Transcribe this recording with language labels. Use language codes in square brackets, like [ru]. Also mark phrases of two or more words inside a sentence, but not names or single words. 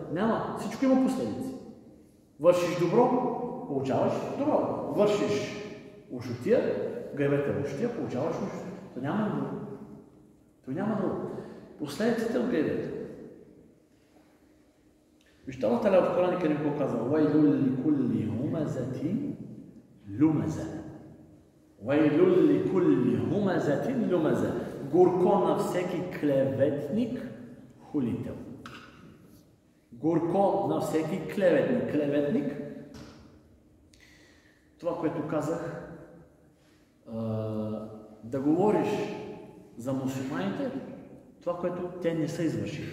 [bg] Няма, всичко има последици. Вършиш добро, получаваш добро. Вършиш ушотия, гайбета ушотия, получаваш ушотия. То няма друго. Последиците от гайбета. Вижте, Аллах Та'аля в Коран Керим какво казва? [ar] ويل لكل همزة لمزة. ويل لكل همزة لمزة. [bg] Горко на всеки клеветник, хулител. Горко на всеки клеветник. Това, което казах, да говориш за мусулманите, това, което те не са извършили.